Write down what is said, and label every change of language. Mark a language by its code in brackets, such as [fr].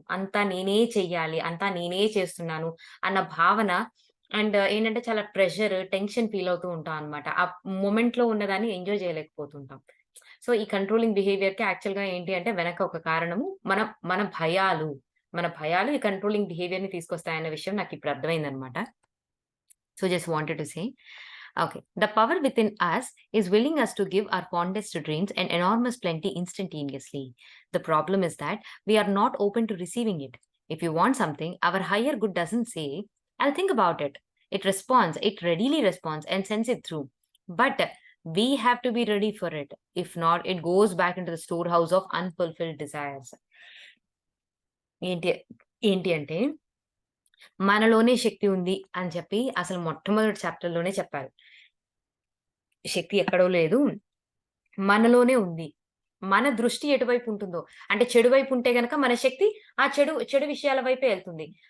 [te] అంతా నేనే చెయ్యాలి. అంతా నేనే చేస్తున్నాను అన్న భావన అండ్ ఏంటంటే చాలా ప్రెషర్, టెన్షన్ ఫీల్ అవుతూ ఉంటాం అన్నమాట. ఆ మొమెంట్‌లో ఉన్నదాన్ని ఎంజాయ్ చేయలేకపోతుంటాం. సో, ఈ కంట్రోలింగ్ బిహేవియర్‌కి యాక్చువల్‌గా ఏంటి అంటే వెనక ఒక కారణము మన మన భయాలు. మన భయాలు ఈ కంట్రోలింగ్ బిహేవియర్‌ని తీసుకొస్తాయన్న విషయం నాకిప్పుడు అర్థమైందన్నమాట. [en] So just wanted to say, okay, the power within us is willing us to give our fondest dreams and enormous plenty instantaneously. The problem is that we are not open to receiving it. If you want something, our higher good doesn't say, I'll think about it. It readily responds and sends it through. But we have to be ready for it. If not, it goes back into the storehouse of unfulfilled desires. [te] ఏంటి ఏంటి అంటే మనలోనే శక్తి ఉంది అని చెప్పి అసలు మొట్టమొదటి చాప్టర్‌లోనే చెప్పారు. శక్తి ఎక్కడో లేదు. మనలోనే ఉంది. మన దృష్టి ఎటువైపు ఉంటుందో, అంటే చెడు వైపు ఉంటే గనక మన శక్తి ఆ చెడు విషయాల వైపే ఎళ్తుంది.